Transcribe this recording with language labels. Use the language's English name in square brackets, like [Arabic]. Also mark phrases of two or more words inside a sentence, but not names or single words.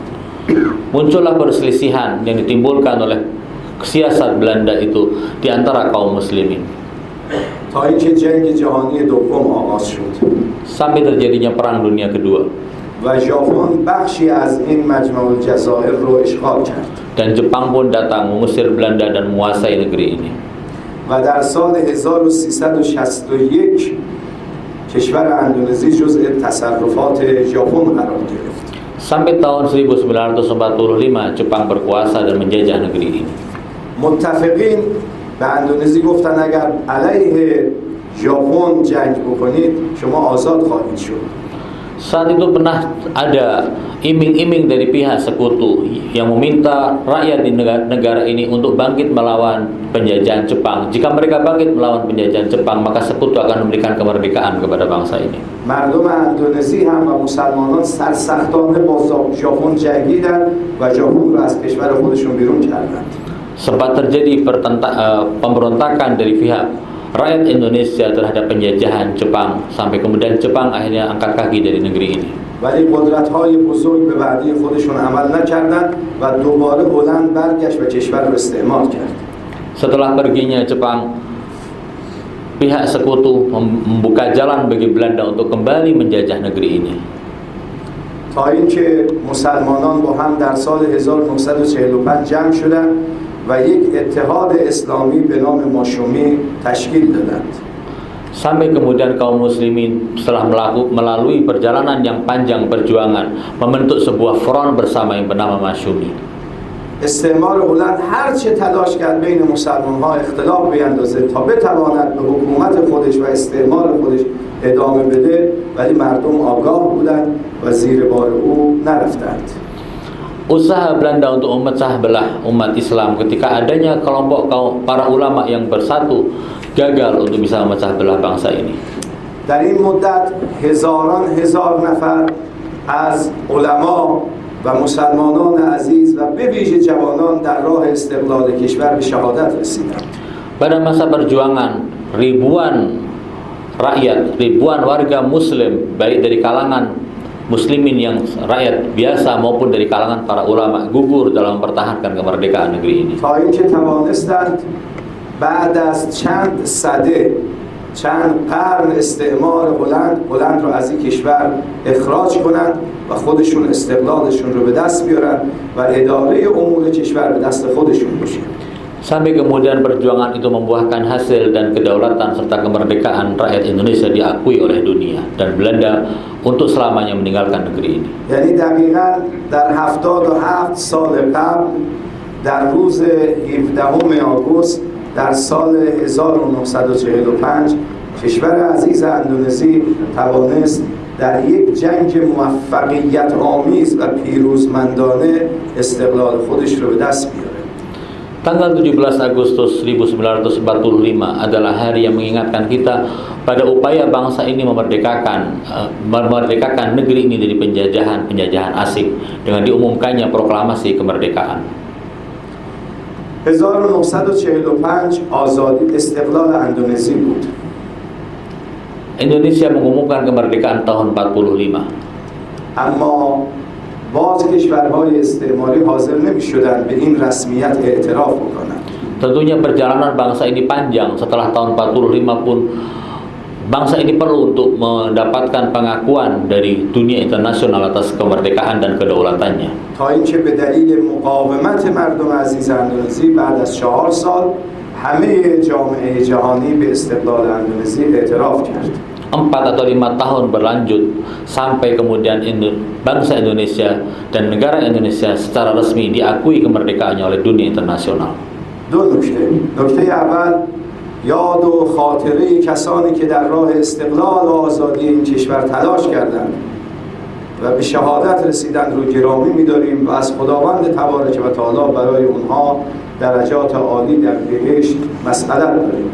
[Indonesian] Muncullah perselisihan yang ditimbulkan oleh siasat Belanda itu di antara kaum muslimin. [Persian] تا اینکه جنگ جهانی دوم آغاز شد. [Indonesian] Sampai terjadinya perang dunia kedua. [Persian] و ژاپن بخشی از این مجمع الجزایر رو اشغال کرد. [Indonesian] Dan Jepang pun datang mengusir Belanda dan menguasai negeri ini. [Persian] و در سال 1361 کشور اندونزی جزء تصرفات ژاپن قرار گرفت. [Indonesian] Sampai tahun 1945 Jepang berkuasa dan menjajah negeri ini. [Persian] متفقین به اندونزی گفتن اگر علیه ژاپن جنگ بکنید شما آزاد خواهید شد. [Indonesian] Saat itu pernah ada iming-iming dari pihak sekutu yang meminta rakyat di negara ini untuk bangkit melawan penjajahan Jepang. Jika mereka bangkit melawan penjajahan Jepang, maka sekutu akan memberikan kemerdekaan kepada bangsa ini. [Persian] مردم اندونزی هم و مسلمانان سرسختانه با ژاپن جنگیدند و ژاپن را از کشور خودشون بیرون کردند. [Indonesian] Sempat terjadi pemberontakan dari pihak rakyat Indonesia terhadap penjajahan Jepang sampai kemudian Jepang akhirnya angkat kaki dari negeri ini. [Persian] ولی قدرت‌های بزرگ به وعده خودشون عمل نکردند و دوباره هلند برگشت و کشور رو استعمار کرد. [Indonesian] Setelah perginya Jepang, pihak sekutu membuka jalan bagi Belanda untuk kembali menjajah negeri ini. [Persian] تا اینکه مسلمانان با هم در سال 1945 جمع شدند و یک اتحاد اسلامی به نام ماشومی تشکیل دادند. [Indonesian] Sampai kemudian kaum muslimin setelah melalui perjalanan yang panjang perjuangan membentuk sebuah front bersama yang bernama Masyumi. [Persian] استعمار هلند هر چه تلاش کرد بین مسلمان‌ها اختلاف بیندازه تا بتواند به حکومت خودش و استعمار خودش ادامه بده، ولی مردم آگاه بودند و زیر بار او نرفتند. [Indonesian] Usaha Belanda untuk memecah belah umat Islam ketika adanya kelompok para ulama yang bersatu gagal untuk bisa memecah belah bangsa ini. [Persian] در این مدت هزاران هزار نفر از علما و مسلمانان عزیز و به ویژه جوانان در راه استقلال کشور به شهادت رسیدند. [Indonesian] Pada masa perjuangan, ribuan rakyat, ribuan warga muslim baik dari kalangan muslimin yang rakyat biasa maupun dari kalangan para ulama gugur dalam mempertahankan kemerdekaan negeri ini. [Persian] تا اینکه توانستند بعد از چند سده چند قرن استعمار هلند رو از این کشور اخراج کنند و خودشون استقلالشون رو به دست بیارن و اداره امور کشور به دست خودشون باشه. [Indonesian] Sampai kemudian perjuangan itu membuahkan hasil dan kedaulatan serta kemerdekaan rakyat Indonesia diakui oleh dunia dan Belanda untuk selamanya meninggalkan negeri ini. [Persian] یعنی دقیقاً در 77 سال قبل در روز 17 آگوست در سال 1945 کشور عزیز اندونزی توانست در یک جنگ موفقیت آمیز و پیروزمندانه استقلال خودش رو به دست بیاره. [Indonesian] Tanggal 17 Agustus 1945 adalah hari yang mengingatkan kita pada upaya bangsa ini memerdekakan negeri ini dari penjajahan asing dengan diumumkannya proklamasi kemerdekaan. [Persian] 1945 آزادی استقلال اندونزی بود. [Indonesian] Indonesia mengumumkan kemerdekaan tahun 45. [Persian] اما باز کشورهای استعماری حاضر نمی‌شدند به این رسمیت اعتراف بکنند. [Indonesian] Tentunya perjalanan bangsa ini panjang. Setelah tahun 45 pun bangsa ini perlu untuk mendapatkan pengakuan dari dunia internasional atas kemerdekaan dan kedaulatannya. [Persian] تا اینکه به دلیل مقاومت مردم عزیز اندونزی بعد از 4 سال همه جامعه جهانی به استقلال اندونزی اعتراف کرد. [Indonesian] 4 atau 5 tahun berlanjut sampai kemudian bangsa Indonesia dan negara Indonesia secara resmi diakui kemerdekaannya oleh dunia internasional. [Persian] دو نکته اول یاد و خاطره کسانی که در راه استقلال و آزادی این کشور تلاش کردند و به شهادت رسیدند رو گرامی می‌داریم و از خداوند تبارک و تعالی برای اونها درجات عالی در بهشت مسئلت داریم.